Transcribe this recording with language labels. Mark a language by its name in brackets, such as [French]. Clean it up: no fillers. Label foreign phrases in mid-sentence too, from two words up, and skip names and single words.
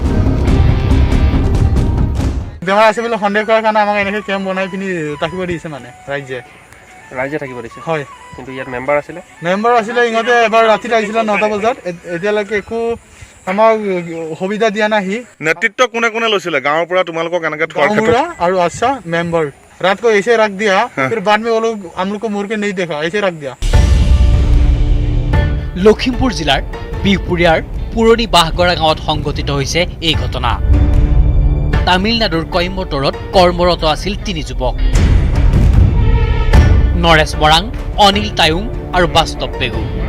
[Assamese] বেমাৰ আছে বুলি সন্দেহ কৰাৰ কাৰণে আমাক এনেকৈ কেম্প বনাই পিনি থাকিব দিছে মানে ৰাইজে থাকিব দিছে হয় কিন্তু ইয়াত মেম্বাৰ আছিলে ইহঁতে এবাৰ ৰাতি আহিছিলে 9টা বজাত এতিয়ালৈকে একো আমাক সুবিধা দিয়া নাই নেতৃত্ব কোনে কোনে লৈছিলে গাঁৱৰ পৰা তোমালোকক এনেকৈ আৰু আচ্ছা মেম্বাৰ [Hindi] रात को ऐसे रख दिया फिर बाद में वो लोग हम लोग को मुड़ के नहीं देखा ऐसे रख दिया [Assamese] লখিমপুৰ জিলাৰ বিহপুৰীয়াৰ পুৰণি বাহগৰা গাঁৱত সংঘটিত হৈছে এই ঘটনা তামিলনাডুৰ কইম্বটৰত কৰ্মৰত আছিল তিনি যুৱক নৰেশ বৰাং অনিল তায়ুং আৰু বাস্তৱ পেগু